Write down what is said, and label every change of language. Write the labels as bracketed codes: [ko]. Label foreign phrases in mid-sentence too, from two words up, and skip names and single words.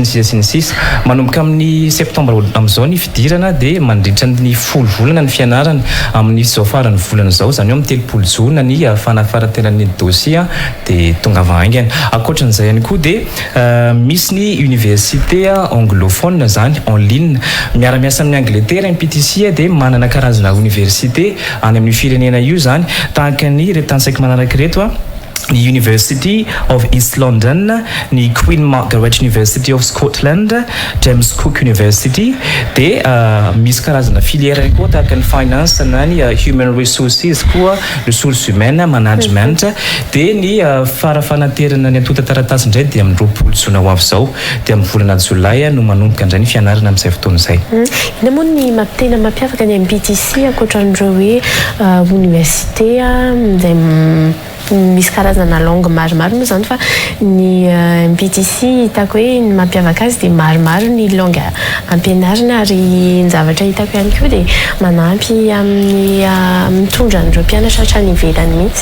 [mg] ny sisa manomboka amin'ny septembre amin'izao ny fidirana dia mandritra ny 10 volana ny fianarana amin'ny zao farany volana zao zany eo amin'ny 30 jona ny fanafarateran'ny dossier dia tonga vaingana akoatran'izay ihany koa dia misy ny [fr] université anglophone [mg] zany [fr] en ligne [mg] miara-miasa amin'ny Angleterre MPTC dia manana karazana université any amin'ny firenena io zany tahaka ny retansaiko manaraka reto ny University of East London, ny Queen Margaret University of Scotland, James Cook University dia misy karazana filière koa tahaka ny finance na ny [en] human resources [mg] koa [fr] ressources humaines [mg] management dia ny farafanaterana ny atota taratasy indray dia amin'ny 20 jona ho avy izao dia amin'ny volana jolay no manomboka indray ny fianarana amin'izay fotoana izay. Ina moa ny tena mampiavaka ny MPTC ankoatran'ireo hoe université izay misy karazana langue maromaro moa zany fa ny MPTC hitako hoe ny mampiavaka azy dia maromaro ny langue ampianarina ary ny zavatra hitako ihany koa dia manampy amin'ny mitondra an'ireo mpianatra hatrany ivelany mihitsy.